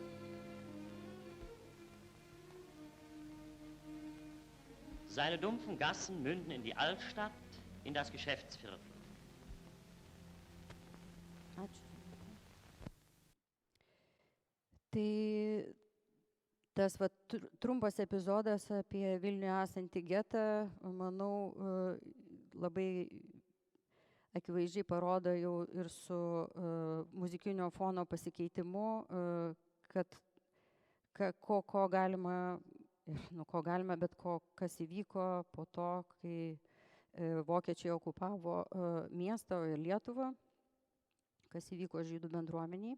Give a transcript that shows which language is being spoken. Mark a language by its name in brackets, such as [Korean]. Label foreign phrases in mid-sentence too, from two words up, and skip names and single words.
[German] Seine dumpfen Gassen münden in die Altstadt, in das Geschäftsviertel. [Lithuanian] Ačiū. Tai tas trumpas epizodas apie Vilniuje esantį getą, manau, labai akivaizdžiai parodo jau ir su muzikinio fono pasikeitimu, kad ko galima, bet kas įvyko po to, kai vokiečiai okupavo miestą ir Lietuvą, kas įvyko žydų bendruomeniai.